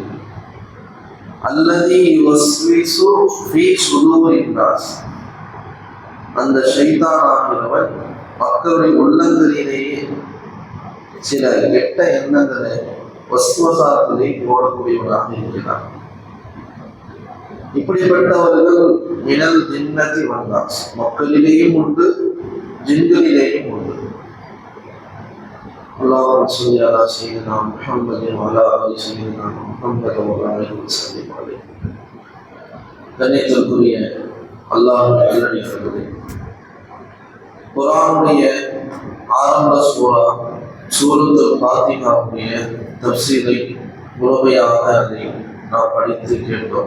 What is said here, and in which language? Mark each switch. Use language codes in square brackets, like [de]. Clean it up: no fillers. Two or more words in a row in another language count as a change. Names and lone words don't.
[ar] الذي يوسوس في صدور الناس, [ta] அந்த ஷைத்தான் ஆகிறவன் மக்களுடைய உள்ளங்களிலேயே சில கெட்ட எண்ணங்களை வஸ்வசாக்களை போடக்கூடியவனாக இருக்கிறார். இப்படிப்பட்டவர்கள் [ar] من الجنة والناس, [ta] மக்களிலேயும் உண்டு ஜின்களிலேயும் உண்டு. [ar] اللهم صل على سيدنا محمد وعلى آل سيدنا محمد وبارك وسلم عليه. [ta] கண்ணியத்திற்குரிய அல்லாஹ்வின் நல்லடியார்களே, குர்ஆனுடைய ஆரம்ப சூரத்துல் ஃபாத்திஹாவுடைய தஃப்சீரை முழுமையாக அதை நாம் படித்து கேட்டோம்.